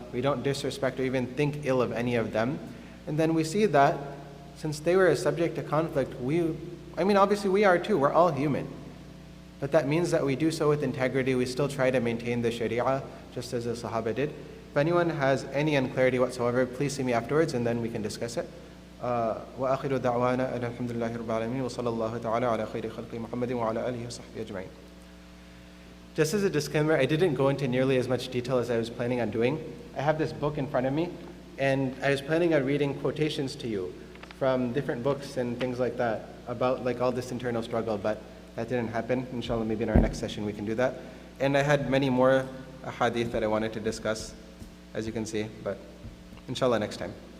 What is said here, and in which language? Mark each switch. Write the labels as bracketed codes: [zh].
[en] We don't disrespect or even think ill of any of them. And then we see that since they were subject to conflict, obviously we are too. We're all human. But that means that we do so with integrity. We still try to maintain the Sharia, just as the Sahaba did. If anyone has any unclarity whatsoever, please see me afterwards and then we can discuss it. [ar] وآخر دعوانا أن الحمد لله رب العالمين وصلى الله تعالى على خير خلق محمد وعلى آله وصحبه أجمعين. [en] Just as a disclaimer, I didn't go into nearly as much detail as I was planning on doing. I have this book in front of me, and I was planning on reading quotations to you from different books and things like that about like all this internal struggle, but that didn't happen. Inshallah, maybe in our next session we can do that. And I had many more hadith that I wanted to discuss, as you can see, but inshallah next time.